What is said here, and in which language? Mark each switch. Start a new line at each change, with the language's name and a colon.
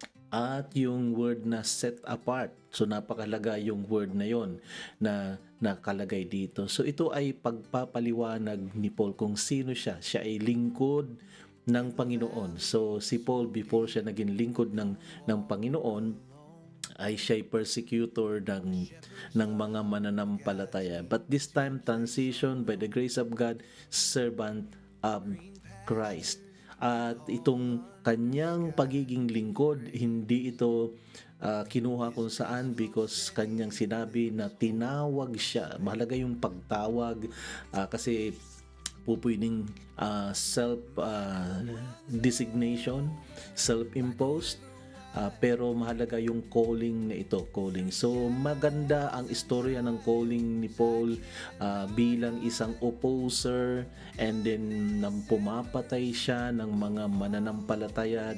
Filipino: At yung word na
English: set apart.
Filipino: So napakalaga yung word na yon na nakalagay dito. So ito ay pagpapaliwanag ni Paul kung sino siya. Siya ay lingkod ng Panginoon. So si Paul,
English: before
Filipino: siya naging lingkod ng Panginoon, ay siya ay persecutor ng mga mananampalataya.
English: But this time, transition by the grace of God, servant of Christ.
Filipino: At itong kanyang pagiging lingkod, hindi ito kinuha kung saan
English: because
Filipino: kanyang sinabi na tinawag siya. Mahalaga yung pagtawag kasi pupwedeng
English: self-designation, self-imposed.
Filipino: Pero mahalaga yung calling na ito, calling. So maganda ang istorya ng calling ni Paul bilang isang opposer,
English: and then
Filipino: nang pumapatay siya ng mga mananampalataya.